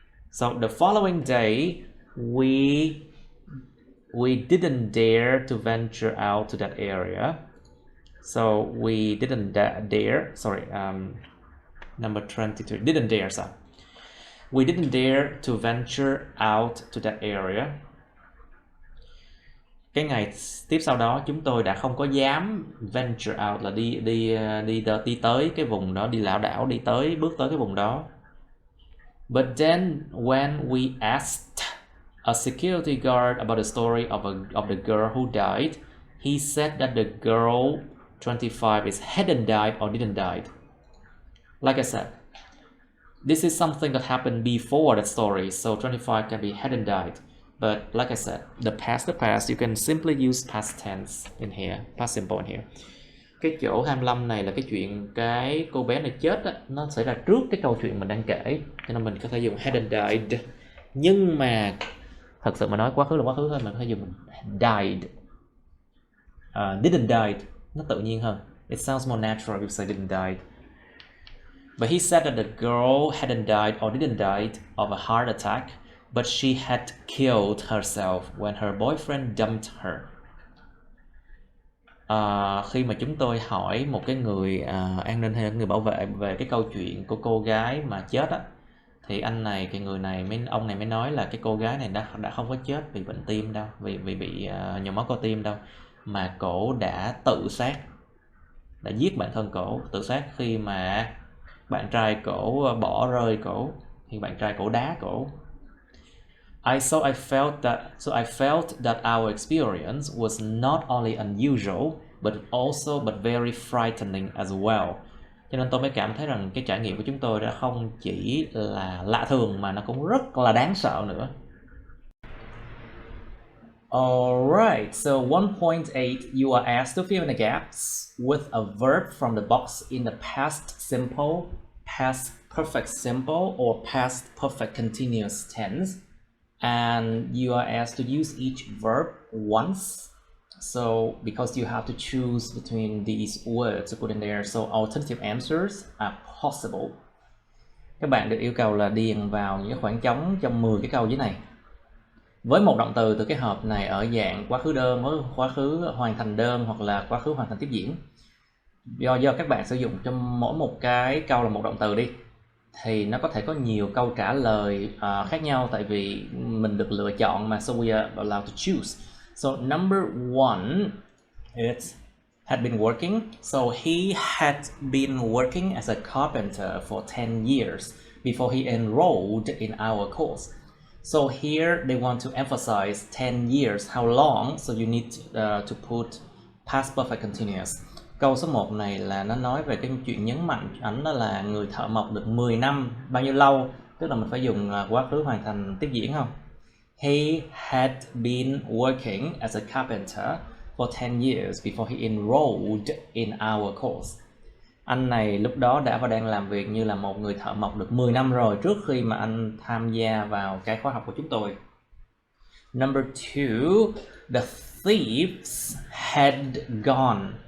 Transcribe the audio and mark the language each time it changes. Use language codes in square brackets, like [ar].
[en] So the following day we didn't dare to venture out to that area. So we didn't dare, number 22, didn't dare, so we didn't dare to venture out to that area. [vi] Cái ngày tiếp sau đó chúng tôi đã không có dám venture out là đi tới cái vùng đó, đi lảo đảo bước tới cái vùng đó. [en] But then when we asked a security guard about the story of the girl who died, he said that the girl 25 is hadn't died or didn't die. Like I said, this is something that happened before that story, so 25 can be hadn't died. But like I said, the past, you can simply use past tense in here, past simple in here. [vi] Cái chỗ 25 này là cái chuyện cái cô bé này chết á, nó xảy ra trước cái câu chuyện mình đang kể, cho nên mình có thể dùng hadn't died. Nhưng mà thật sự mà nói quá khứ là quá khứ thôi, mình có thể dùng died. [en] Didn't died, [vi] nó tự nhiên hơn. [en] It sounds more natural if you say didn't died. But he said that the girl hadn't died or didn't die of a heart attack, but she had killed herself when her boyfriend dumped her. [vi] Khi mà chúng tôi hỏi một cái người an ninh hay người bảo vệ về cái câu chuyện của cô gái mà chết á, thì ông này mới nói là cái cô gái này đã không có chết vì bệnh tim đâu, vì bị nhồi máu cơ tim đâu, mà cổ đã tự sát, đã giết bản thân cổ, tự sát khi mà bạn trai cổ bỏ rơi cổ, thì bạn trai cổ đá cổ. [en] I felt that our experience was not only unusual but very frightening as well. [vi] Cho nên tôi mới cảm thấy rằng cái trải nghiệm của chúng tôi đã không chỉ là lạ thường mà nó cũng rất là đáng sợ nữa. [en] Alright, so 1.8, you are asked to fill in the gaps with a verb from the box in the past simple, past perfect simple, or past perfect continuous tense. And you are asked to use each verb once. So because you have to choose between these words to put in there, so alternative answers are possible. [vi] Các bạn được yêu cầu là điền vào những khoảng trống trong 10 cái câu dưới này với một động từ từ cái hộp này ở dạng quá khứ đơn, quá khứ hoàn thành đơn, hoặc là quá khứ hoàn thành tiếp diễn. Do các bạn sử dụng trong mỗi một cái câu là một động từ đi, thì nó có thể có nhiều câu trả lời khác nhau, tại vì mình được lựa chọn mà, [en] so we are allowed to choose. So number 1, it had been working. So he had been working as a carpenter for 10 years before he enrolled in our course. So here they want to emphasize 10 years, how long, so you need to put past perfect continuous. [vi] Câu số 1 này là nó nói về cái chuyện nhấn mạnh ảnh đó là người thợ mộc được 10 năm, bao nhiêu lâu, tức là mình phải dùng quá khứ hoàn thành tiếp diễn không? [en] He had been working as a carpenter for 10 years before he enrolled in our course. [vi] Anh này lúc đó đã và đang làm việc như là một người thợ mộc được 10 năm rồi, trước khi mà anh tham gia vào cái khóa học của chúng tôi. [en] Number 2, the thieves had gone.